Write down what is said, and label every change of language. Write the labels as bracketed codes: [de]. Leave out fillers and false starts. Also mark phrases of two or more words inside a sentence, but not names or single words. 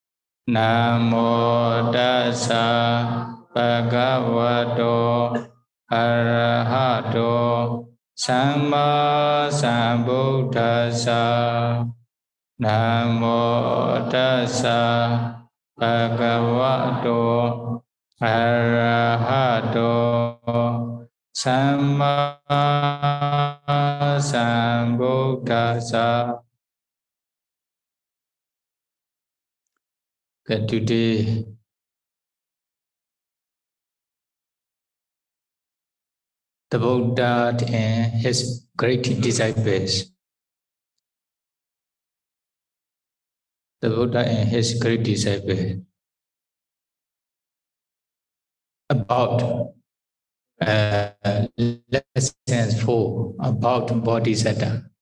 [pi] Namo tassa bhagavato arahato samma sambuddhassa. Namo tassa bhagavato arahato samma sambuddhassa. [en] Today, the Buddha and his great disciples, about lessons 4 about Bodhisatta.